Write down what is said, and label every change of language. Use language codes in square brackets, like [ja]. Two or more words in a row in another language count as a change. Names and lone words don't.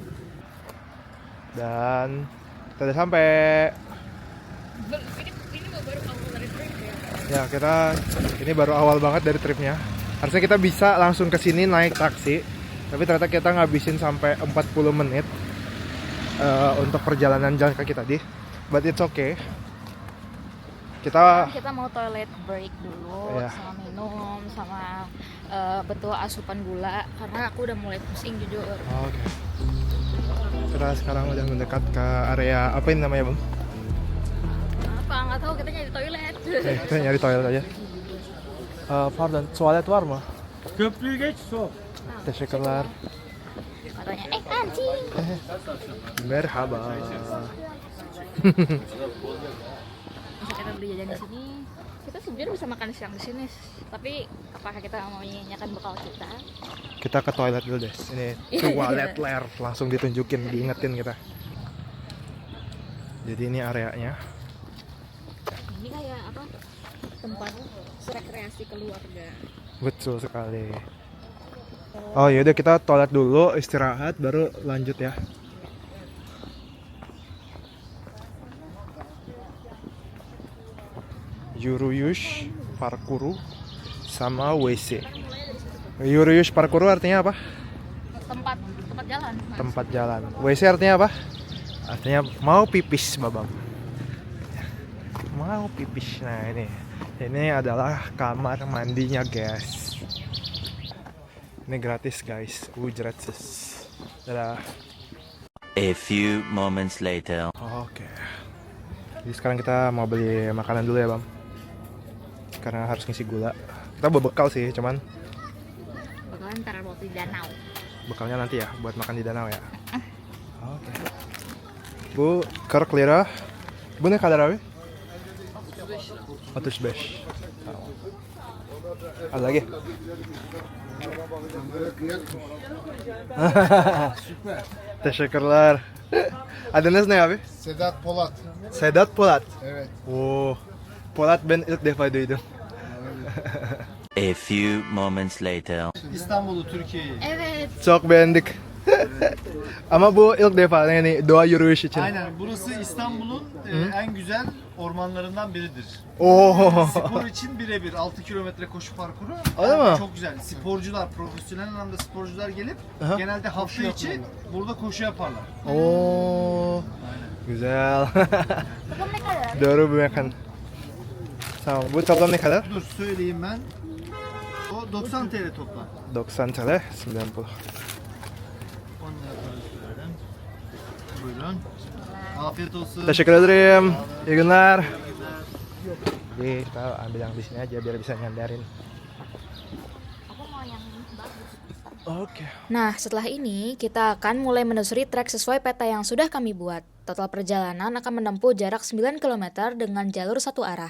[id] Dan kita udah sampai. Ini baru awal dari trip Ya ya. ini baru awal banget dari tripnya. Harusnya kita bisa langsung ke sini naik taksi, tapi ternyata kita ngabisin sampai 40 menit untuk perjalanan jalan kaki tadi. [en] But it's okay. Kita [id] mau toilet break dulu, Iya. sama minum, sama betul asupan gula karena aku udah mulai pusing jujur. Oke. Kita sekarang udah mendekat ke area apa ini namanya bang? Apa nggak tahu, kita nyari toilet. Kita nyari toilet aja. [tr] Pardon, tuvalet var mı? Köprüyü geç sol. Teşekkürler. [id] Katanya, anjing. [tr] Merhaba. [id] Bisa kita beli jajan di sini. Kita sebenarnya bisa makan siang di sini, tapi apakah kita mau menyanyikan bekal kita? Kita ke toilet dulu deh. Ini toilet ler, langsung ditunjukin, diingetin kita. Jadi ini areanya. Ini kayak apa? Tempat rekreasi keluarga. Betul sekali. Oh yaudah kita toilet dulu, istirahat, baru lanjut ya. [tr] Yürüyüş parkuru sama WC. Yürüyüş parkuru [id] artinya apa? Tempat jalan. Tempat jalan. WC artinya apa? Artinya mau pipis, babang. Mau pipis. Nah ini adalah kamar mandinya, guys. Ini gratis, guys. Gratis. Dadah. [en] A few moments later. [id] Oke. Jadi sekarang kita mau beli makanan dulu ya, Bang. Karena harus ngisi gula. Kita bawa bekal sih, cuman Bakalan ntar mau di danau. bekalnya nanti ya buat makan di danau ya. Oke. [tr] Bu, karak lira. Bu ne kadar abi? 35. Tamam. [id] Ada lagi? [tr] Teşekkürler. Adınız ne abi? Sedat Polat. Sedat Polat. Evet. Oo. Polat ben ilk defa duydum. [en] A few moments later. [tr] İstanbul'u, Türkiye'yi. Evet. Çok beğendik. Ama bu ilk defa yani doğa yürüyüş için. Aynen. Burası İstanbul'un en güzel ormanlarından biridir. Oo. Spor için birebir 6 kilometre koşu parkuru. Öyle mi? Çok güzel. Sporcular, profesyonel anlamda sporcular gelip Aha. genelde hafta içi burada koşu yaparlar. Oo. Güzel. Toplam ne kadar? Doğru bir mekan. Tamam. Bu toplam ne kadar? Dur söyleyeyim ben. O 90 TL toplam. 90 TL, 90. 10 lira para söyledim. Buyurun. Afiyet olsun. Teşekkür ederim. İyi günler. [id] Jadi kita ambil yang di sini aja biar bisa nyandarin. Aku mau yang bagus. Oke. Nah, setelah ini kita akan mulai menelusuri trek sesuai peta yang sudah kami buat. Total perjalanan akan menempuh jarak 9 km dengan jalur satu arah.